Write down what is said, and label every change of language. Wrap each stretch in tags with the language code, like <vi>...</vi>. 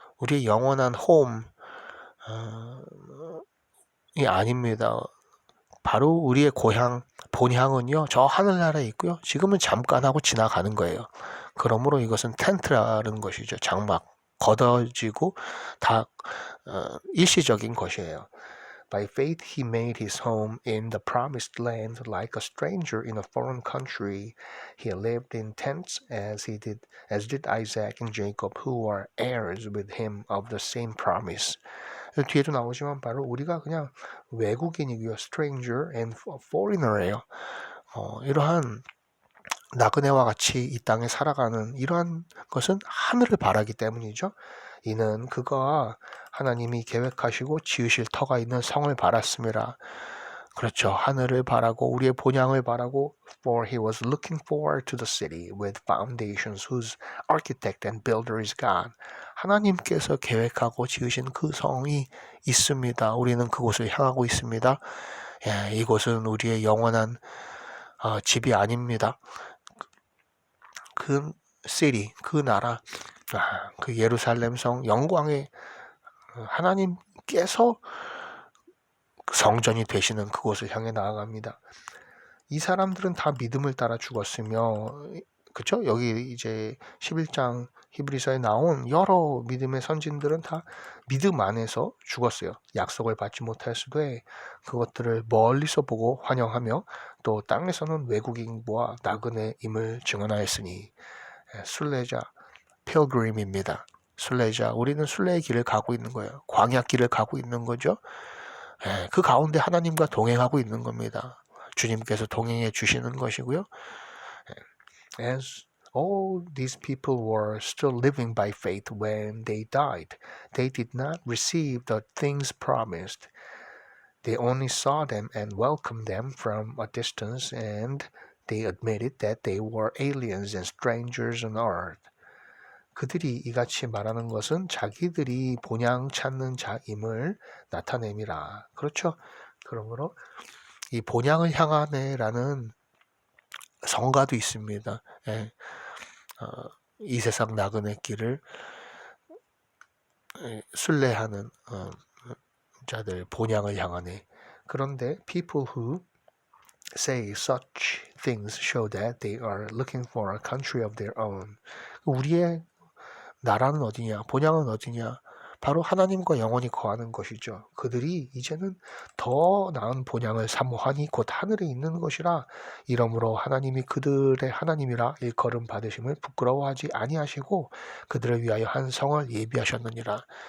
<ko>우리의 영원한 홈이 아닙니다. 바로 우리의 고향, 본향은요, 저 하늘나라에 있고요. 지금은 잠깐 하고 지나가는 거예요. 그러므로 이것은 텐트라는 것이죠. 장막. 걷어지고 다 일시적인 것이에요.</ko> <en>By faith he made his home in the promised land like a stranger in a foreign country. He lived in tents as did Isaac and Jacob who were heirs with him of the same promise.</en> <ko>뒤에도 나오지만 바로 우리가 그냥 외국인이고요.</ko> <en>stranger and foreigner예요.</en> <ko>이러한 나그네와 같이 이 땅에 살아가는 이러한 것은 하늘을 바라기 때문이죠. 이는 그가 하나님이 계획하시고 지으실 터가 있는 성을 바랐습니다. 그렇죠. 하늘을 바라고 우리의 본향을 바라고</ko> <en>For he was looking forward to the city with foundations whose architect and builder is God.</en> <ko>하나님께서 계획하고 지으신 그 성이 있습니다. 우리는 그곳을 향하고 있습니다. 이곳은 우리의 영원한 집이 아닙니다. 그 city, 그 나라, 그 예루살렘 성, 영광의 하나님께서 성전이 되시는 그곳을 향해 나아갑니다. 이 사람들은 다 믿음을 따라 죽었으며, 그렇죠? 여기 이제 11장 히브리서에 나온 여러 믿음의 선진들은 다 믿음 안에서 죽었어요. 약속을 받지 못했으되 그것들을 멀리서 보고 환영하며 또 땅에서는 외국인과 나그네임을 증언하였으니. 순례자, pilgrim입니다. 순례자, 우리는 순례의 길을 가고 있는 거예요. 광야 길을 가고 있는 거죠. 그 가운데 하나님과 동행하고 있는 겁니다. 주님께서 동행해 주시는 것이고요.</ko> <en>As all these people were still living by faith when they died, they did not receive the things promised. They only saw them and welcomed them from a distance, and they admitted that they were aliens and strangers on earth.</en> <ko>그들이 이같이 말하는 것은 자기들이 본향 찾는 자임을 나타냄이라. 그렇죠. 그러므로 이 본향을 향하네라는 성가도 있습니다. 이 세상 나그네 길을 순례하는 자들, 본향을 향하네. 그런데</ko> <en>people who say such things show that they are looking for a country of their own.</en> <ko>우리의 나라는 어디냐? 본향은 어디냐? 바로 하나님과 영원히 거하는 것이죠. 그들이 이제는 더 나은 본향을 사모하니 곧 하늘에 있는 것이라. 이러므로 하나님이 그들의 하나님이라 일컬음 받으심을 부끄러워하지 아니하시고 그들을 위하여 한 성을 예비하셨느니라.</ko>